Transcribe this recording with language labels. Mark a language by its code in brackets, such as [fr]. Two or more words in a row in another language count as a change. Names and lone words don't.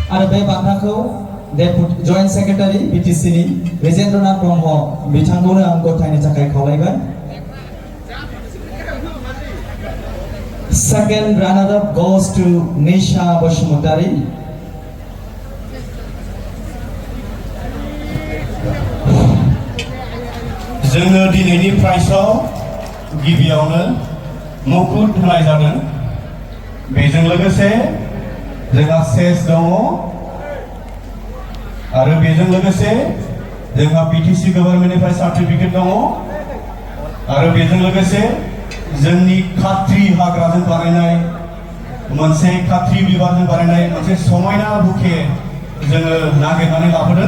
[brx] बे बान्थाखौ जइन्ट सेक्रेटारि बिटिसिनि रेजेन्द्रनाथ ब्रह्म बिथांखौनो आं गथायनो थाखाय खावलायबाय। [en] Second runner-up goes to Nisha Basumatari. [brx] जोङो दिनैनि प्राइजआव गिबियावनो मुकुट होनाय जादों। बेजों लोगोसे जोंहा सेस दङ आरो बेजों लोगोसे जोंहा बिटिसि गभर्नमेन्टनिफ्राय सार्टिफिकेट दङ आरो बेजों लोगोसे जोंनि खाथ्रि हाग्राजों बानायनाय मोनसे खाथ्रि बिबारजों बानायनाय मोनसे समायना बुके जोङो नागिरनानै लाबोदों।